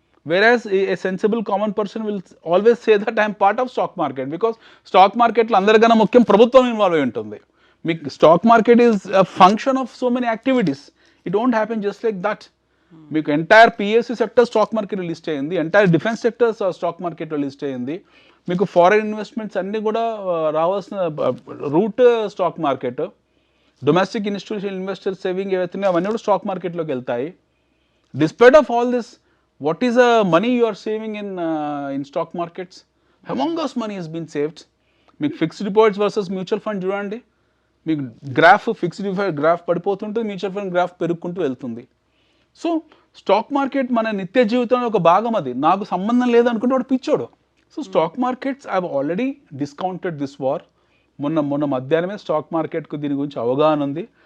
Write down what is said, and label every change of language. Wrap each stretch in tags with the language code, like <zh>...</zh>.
<en>Whereas a sensible common person will always say that I am part of stock market, because stock market</en> <te>లో అందరికన్నా ముఖ్యం ప్రభుత్వం involve అయి ఉంటుంది.</te> <en>మీకు stock market is a function of so many activities. It don't happen just like that.</en> <te>మీకు entire PSC sector stock మార్కెట్లో list అయ్యింది, ఎంటైర్ డిఫెన్స్ సెక్టర్ స్టాక్ మార్కెట్లో లిస్ట్ అయ్యింది. మీకు ఫారెన్ ఇన్వెస్ట్మెంట్స్ అన్నీ కూడా రావాల్సిన root stock market. Domestic institutional investor saving ఏవైతున్నాయో అవన్నీ కూడా స్టాక్ మార్కెట్లోకి వెళ్తాయి.</te> <en>Despite of all this, what is the money you are saving in stock markets? Humongous money has been saved.</en> <te>మీకు fixed deposits versus mutual fund చూడండి. మీకు graph fixed deposit graph పడిపోతుంటుంది, mutual fund graph పెరుగుకుంటూ వెళ్తుంది. So stock market మన నిత్య జీవితంలో ఒక భాగం. అది నాకు సంబంధం లేదనుకుంటే వాడు పిచ్చోడు.</te> <en>So stock markets I have already discounted this war.</en> <te>మొన్న మధ్యాహ్నమే స్టాక్ మార్కెట్కు దీని గురించి అవగాహన ఉంది.</te>